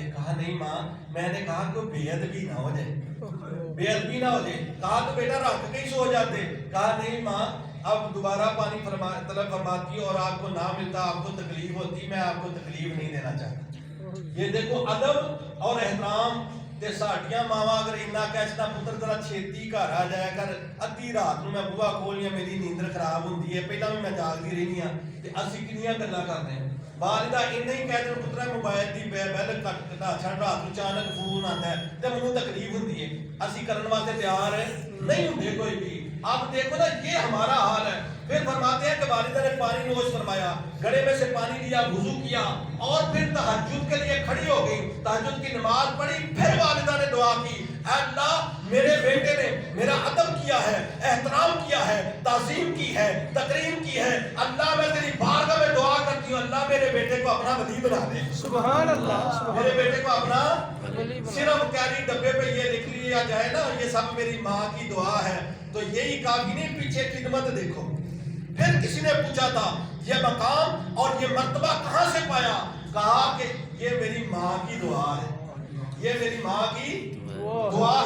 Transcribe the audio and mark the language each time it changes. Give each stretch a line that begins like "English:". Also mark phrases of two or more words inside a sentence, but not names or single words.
Urdu: کہا نہیں ماں، میں نے کہا کہ بے ادبی نہ ہو جائے، بے ادبی نہ ہو جائے۔ کہا تو بیٹا رکھ کے ہی سو جاتے۔ کہا نہیں ماں، اب دوبارہ پانی طلب فرماتی اور آپ کو نہ ملتا، آپ کو تکلیف ہوتی، میں آپ کو تکلیف نہیں دینا چاہتا۔ یہ دیکھو ادب اور احترام
Punjabi: تے ساڈیاں ماواں اگر اتنا کہنا پتر ذرا چھیتی گھر آ جایا کر، ادھی رات نو میں بوہا کھولیا میری نیندر خراب ہوندی ہے، پہلا بھی میں جاگدی رہنی ہاں تے اسی کنیاں گلاں کرنے ہیں۔ والدہ انہیں ہی کہہ دیں پترا موبائل دی بیل کٹ چھڑ رات نو اچانک فون
Urdu: آتا ہے
Punjabi: تے مینوں تکلیف ہوندی ہے، اسی کرن واسطے تیار نہیں ہوندے کوئی بھی۔
Urdu: اب دیکھو نا یہ ہمارا حال ہے۔ پھر فرماتے ہیں کہ والدہ نے پانی نوش فرمایا، گھڑے میں سے پانی لیا، وضو کیا اور پھر تہجد کے لیے کھڑی ہو گئی، تہجد کی نماز پڑھی۔ پھر والدہ نے دعا کی، اے اللہ میرے بیٹے نے میرا ادب کیا ہے، احترام کیا ہے، تعظیم کی ہے، تکریم کی ہے، اللہ میں تیری بارگاہ میں دعا کرتی ہوں، اللہ میرے بیٹے کو اپنا ولی بنا دے,
Arabic: سبحان الله,
Urdu: میرے بیٹے کو اپنا ولی بنا. صرف کیری ڈبے پے یہ لکھ لیا جائے نا یہ سب میری ماں کی دعا ہے تو یہی کافی نہیں، پیچھے خدمت دیکھو. پھر کسی نے پوچھا تھا یہ مقام اور یہ مرتبہ کہاں سے پایا، کہا کہ یہ میری ماں کی دعا ہے، یہ میری ماں کی دعا ہے.